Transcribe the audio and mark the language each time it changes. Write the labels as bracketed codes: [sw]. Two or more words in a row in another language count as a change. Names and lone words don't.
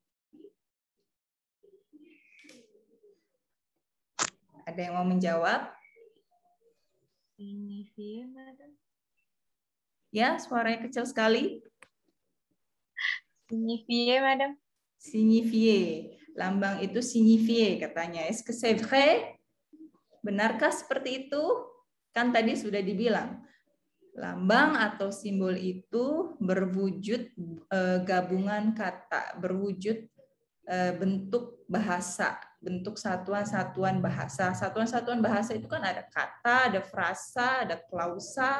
[id] Ada yang mau menjawab? Signifié, Madam. Ya, suaranya kecil sekali. Signifié, Madam. Signifié. Lambang itu signifié katanya. [fr] Est-ce que c'est vrai? [id] Benarkah seperti itu? Kan tadi sudah dibilang, lambang atau simbol itu berwujud gabungan kata, berwujud bentuk bahasa. bentuk satuan-satuan bahasa. Satuan-satuan bahasa itu kan ada kata, ada frasa, ada klausa.